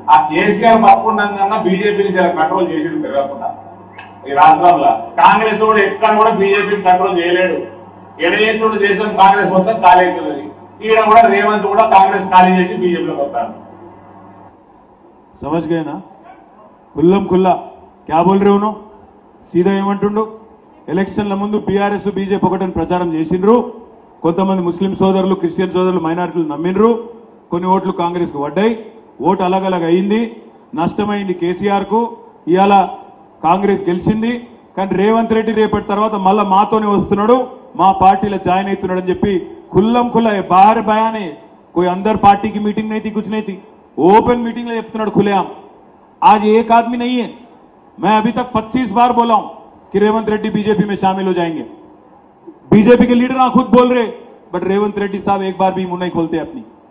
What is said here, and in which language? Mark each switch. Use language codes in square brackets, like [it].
[te] ఆ కేసీఆర్ బతుకుండగా బీజేపీని జర కంట్రోల్ చేసి పెరగకుండా ఈ రాష్ట్రంలో కాంగ్రెస్ కూడా ఎక్కడ కూడా బీజేపీని కంట్రోల్ చేయలేడు. ఎడజెత్తుడు చేసిన కాంగ్రెస్ మొత్తం ఖాళీ అవుతున్నది. ఈయన కూడా రేవంత్ కూడా కాంగ్రెస్ ఖాళీ చేసి బీజేపీలోకి వస్తాను. [hi] समझ गए ना? खुल्लम खुल्ला क्या बोल रहे उन्होंने? सीधा [te] ఏమంటుండు, ఎలక్షన్ల ముందు బీఆర్ఎస్ బీజేపీ ఒకటని ప్రచారం చేసిండ్రు. కొంతమంది ముస్లిం సోదరులు, క్రిస్టియన్ సోదరులు, మైనారిటీలు నమ్మిండ్రు. కొన్ని ఓట్లు కాంగ్రెస్కు పడ్డాయి. ఓటు అలగలగ అయింది, నష్టమైంది కేసీఆర్ కు. ఇవాళ కాంగ్రెస్ గెలిచింది. కానీ రేవంత్ రెడ్డి రేపటి తర్వాత మళ్ళా మాతోనే వస్తున్నాడు, మా పార్టీలో జాయిన్ అవుతున్నాడు అని చెప్పి [hi] खुल्लम खुल्ला बाहर बयान है. कोई अंदर पार्टी की मीटिंग नहीं थी, कुछ नहीं थी, ओपन मीटिंग में [te] చెప్తున్నాడు [hi] खुलेआम. आज एक आदमी नहीं है, मैं अभी तक 25 बार बोला हूं कि रेवंत रेड्डी बीजेपी में शामिल हो जाएंगे. बीजेपी के लीडर खुद बोल रहे, बट रेवंत रेड्डी साहब एक बार भी मुंह नहीं खोलते अपनी.